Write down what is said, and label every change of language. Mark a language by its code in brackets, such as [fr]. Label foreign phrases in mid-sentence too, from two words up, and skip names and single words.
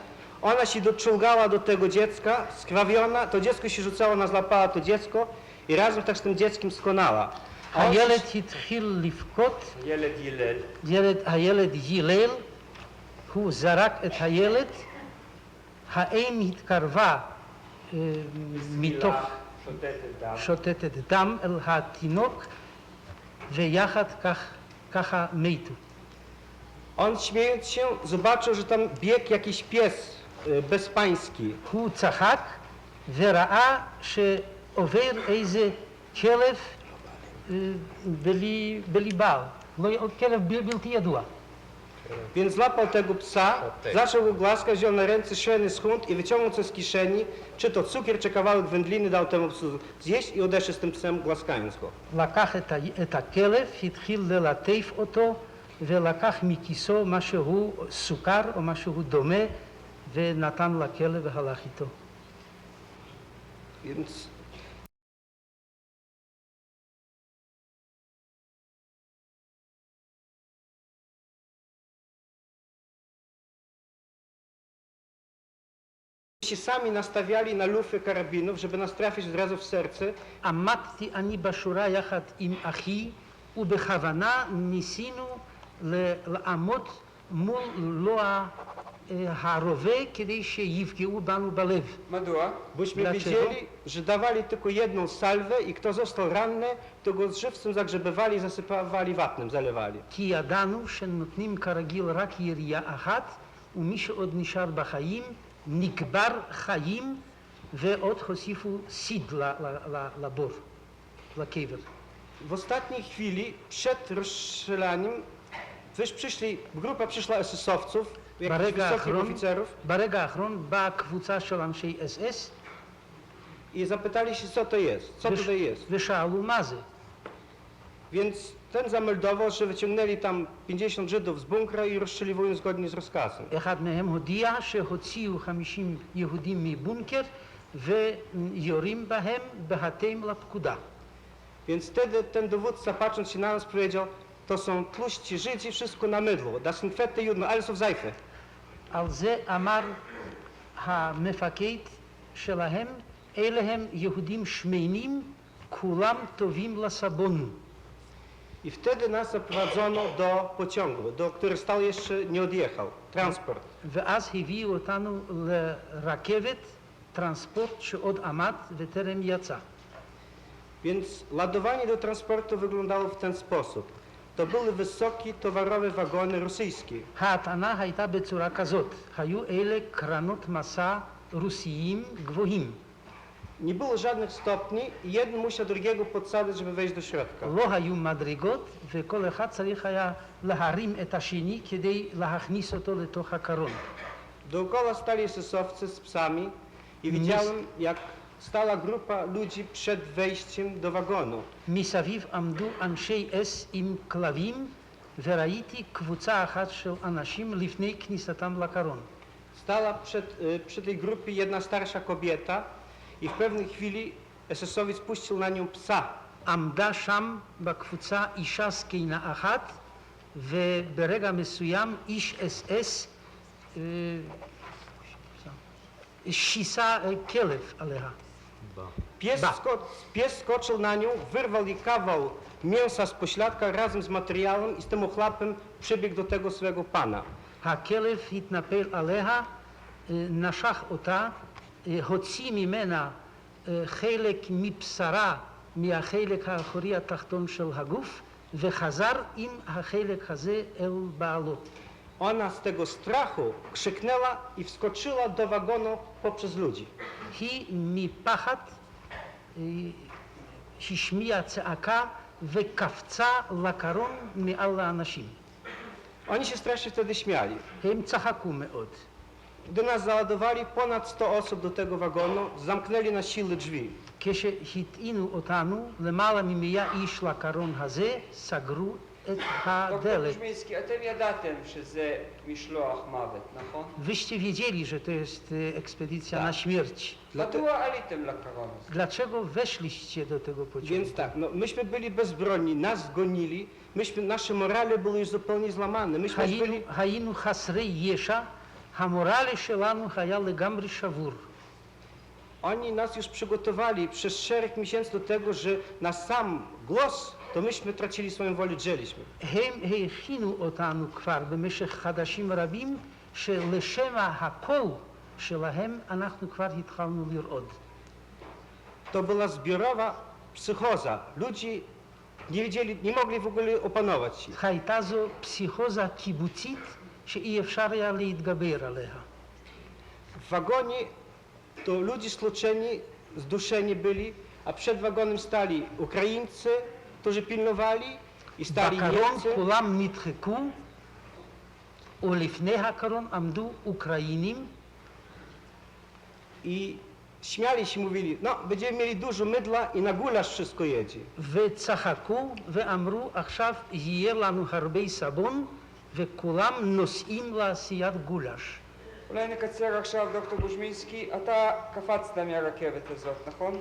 [pl] Ona się doczołgała do tego dziecka, skrawiona, to dziecko się rzucało, ona złapała to dziecko i razem tak z tym dzieckiem skonała. [he] הילד התחיל לבכות, הילד הילל, הוא זרק את הילד, האם התקרבה מתוך שותתת דם אל התינוק, ויחד ככה מתו. [pl] On śmiejąc się zobaczył, że tam biegł jakiś pies bezpański. [he] הוא צחק וראה שעובר איזה כלב בלי בעל, כלב בלתי ידוע. [pl] Więc złapał tego psa, zaczął go głaskać, wziął na ręce [de] szeny schund [pl] i wyciągnął coś z kieszeni, czy to cukier, czy kawałek wędliny, dał temu psu zjeść i odeszł z tym psem, głaskając go. [he] לקח את הכלב, התחיל ללטף אותו ולקח מכיסו משהו סוכר או משהו דומה ונתן לכלב והלך איתו. [pl] Więc się sami nastawiali na lufy karabinów, żeby nas trafić od razu w serce. [he] עמדתי אני בשורה יחד עם אחי ובכוונה ניסינו לעמוד מול לא הרובה כדי שיפגעו בנו בלב. Madua? [pl] Bośmy Dlaczego? wiedzieli, że dawali tylko jedną salwę i kto został ranny, to go z żywcem zagrzebywali i zasypywali wapnem, zalewali. [he] כי ידענו שנותנים כרגיל רק ירייה אחת ומי שעוד נשאר בחיים נקבר חיים ועוד הוסיפו סיד לבור, לקבר. [pl] W ostatniej chwili, przed rozstrzelaniem, grupa przyszła SS-owców, jakichś wysokich oficerów [he] ברגע האחרון באה קבוצה של אנשי SS [pl] i zapytali się, co to jest, co tutaj jest. [he] ושאלו מה זה. [pl] Więc ten zameldował, że wyciągnęli tam 50 Żydów z bunkra i rozstrzeliwują zgodnie z rozkazem. [he] אחד מהם הודיע שהוציאו 50 יהודים מבונקר ויורים בהם בהתאם לפקודה. [pl] Więc wtedy ten dowódca, patrząc się na nas, powiedział, to są tłuści Żydzi, wszystko na mydło. [de] Das sind fette Juden, alles auf Seife. [he] על זה אמר המפקד שלהם, אלה הם יהודים שמנים, כולם טובים לסבון. [pl] I wtedy nas zaprowadzono do pociągu, który stał jeszcze nie odjechał, transport. [he] ואז הביאו אותנו לרכבת, טרנספורט שעוד עמד וטרם יצא. [pl] Więc ładowanie do transportu wyglądało w ten sposób. To były wysokie towarowe wagony rosyjskie. [he] ההטענה הייתה בצורה כזאת, היו אלה קרנות מסע רוסיים גבוהים. [pl] Nie było żadnych stopni i jeden musiał drugiego podsadzać, żeby wejść do środka. [he] לא היו מדרגות וכל אחד צריך היה להרים את השני כדי להכניס אותו לתוך הקרון. [pl] Dookoła stali esesowcy z psami i widziałem, jak stała grupa ludzi przed wejściem do wagonu. [he] מסביב עמדו אנשי אס עם כלבים וראיתי קבוצה אחת של אנשים לפני כניסתם לקרון. [pl] Stała przy tej grupie jedna starsza kobieta i w pewnej chwili esesowiec puścił na nią psa. [he] עמדה שם בקבוצה אישה זקנה אחת וברגע מסוים איש אס אס שיסה כלב עליה. [pl] Pies skoczył na nią, wyrwał jej kawał mięsa z pośladka razem z materiałem i z tym ochlapem przybiegł do tego swego pana. [he] הכלב התנפל עליה, נשך אותה, הוציא ממנה חלק מבשרה מהחלק האחורי התחתון של הגוף וחזר עם החלק הזה אל בעלו. [pl] Ona z tego strachu krzyknęła i wskoczyła do wagonu poprzez ludzi. [he] היא מפחד השמיעה צעקה וקפצה לקרון מעל האנשים. [pl] Oni się strasznie wtedy śmiali. [he] הם צחקו מאוד. [pl] Gdy nas załadowali, ponad 100 osób do tego wagonu, zamknęli na siłę drzwi. [he] כשהטעינו אותנו, למעלה מ100 איש לקרון הזה, סגרו את דוקטור הדלת. בוז'מינסקי, אתם ידעתם שזה משלוח מוות, נכון? [pl] Wyście wiedzieli, że to jest ekspedycja na śmierć. [he] מדוע עליתם לקרון הזה? [pl] Dlaczego weszliście do tego pociągu? Więc tak, no, myśmy byli bezbronni, nas zgonili, nasze morale były już zupełnie złamane. Myśmy już byli... [he] היינו חסרי ישע, המורל שלנו היה לגמרי שבור. [pl] Oni nas już przygotowali przez szereg miesięcy do tego, że na sam głos to myśmy tracili swoją wolę, drzeliśmy. [he] הם הכינו אותנו כבר במשך חודשים רבים, שלשם הקול שלהם אנחנו כבר התחלנו לרעוד. [pl] To była zbiorowa psychoza. Ludzie nie wiedzieli, nie mogli w ogóle opanować się. [he] הייתה זו פסיכוזה קיבוצית שאי אפשר היה להתגבר עליה. [pl] W wagonie to ludzie stłoczeni, zduszeni byli, a przed wagonem stali Ukraińcy, którzy pilnowali, i stali [he] בקרון [pl] Niemcy. [he] כולם נדחקו, ולפני הקרון עמדו אוקראינים, [pl] I śmiali się, mówili, no będziemy mieli dużo mydla i na gulasz wszystko jedzie. [he] וצחקו ואמרו עכשיו יהיה לנו הרבה סבון וכולם נוסעים לעשיית גולש. אולי נקצר עכשיו, דוקטור בוז'מינסקי, אתה קפצת מהרכבת הזאת, נכון?